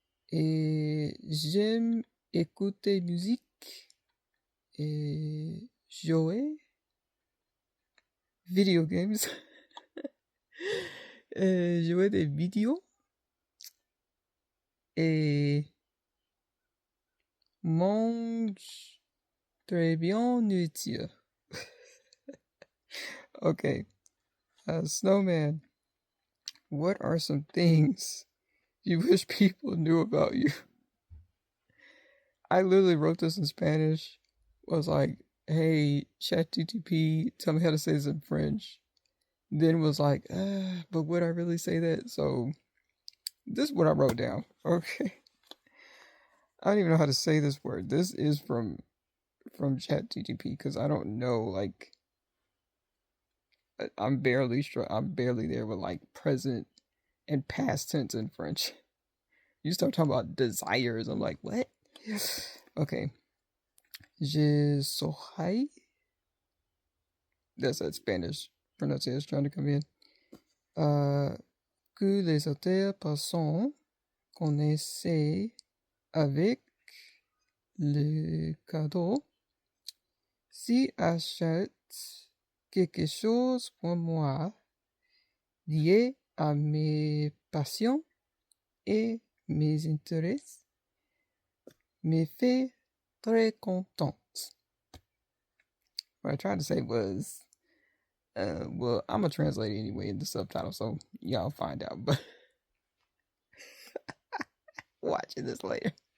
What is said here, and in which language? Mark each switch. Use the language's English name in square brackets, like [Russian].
[French] Et j'aime écouter musique et jouer video games. Jouer des vidéos et mange très bien nourriture. [English] Okay. Snowman, what are some things you wish people knew about you? I literally wrote this in Spanish. Was like, hey, ChatGTP, tell me how to say this in French. Then was like, but would I really say that? So this is what I wrote down. Okay. I don't even know how to say this word. This is from ChatGTP because I don't know, like, I'm barely there with like present and past tense in French. You start talking about desires, I'm like, what? Okay. [French] Je soy. [English] That's that Spanish pronunciation trying to come in. [French] Que les autres personnes connaissent avec le cadeau. Si achète quelque chose pour moi lié à mes passions et mes intérêts, me fait très contente. [English] What I tried to say was, well, I'm gonna translate it anyway in the subtitle, so y'all find out. But watching this later.